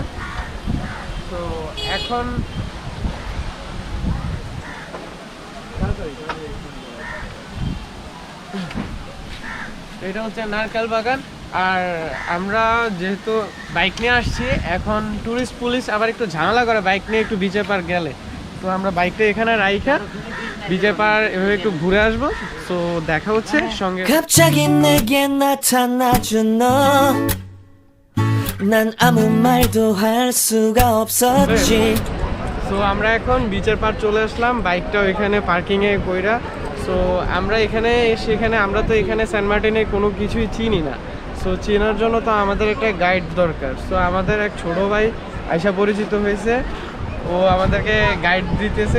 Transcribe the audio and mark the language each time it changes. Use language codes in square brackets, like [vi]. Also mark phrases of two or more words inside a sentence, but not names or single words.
[bn] তো এখন এটা হচ্ছে নারকেল বাগান। আর আমরা যেহেতু বাইক নিয়ে আসছি, এখন [en] tourist police [bn] আবার একটু ঝামেলা করে বাইক নিয়ে একটু বিচের পার গেলে, তো আমরা বাইকটা এখানে রাইখা বিচের পার এভাবে একটু ঘুরে আসবো। তো দেখা হচ্ছে সঙ্গে। [ko] 갑자기 내게 나타나준 너, 난 아무 말도 할 수가 없었지. [bn] সো আমরা এখন বিচের পার চলে আসলাম, বাইকটা ওইখানে পার্কিংয়ে কইরা। সো আমরা এখানে সেখানে আমরা তো এখানে সেন্ট মার্টিনে কোনো কিছুই চিনি না, সো চেনার জন্য তো আমাদের একটা গাইড দরকার। সো আমাদের এক ছোটো ভাই আইসা পরিচিত হয়েছে, ও আমাদেরকে গাইড দিতেছে।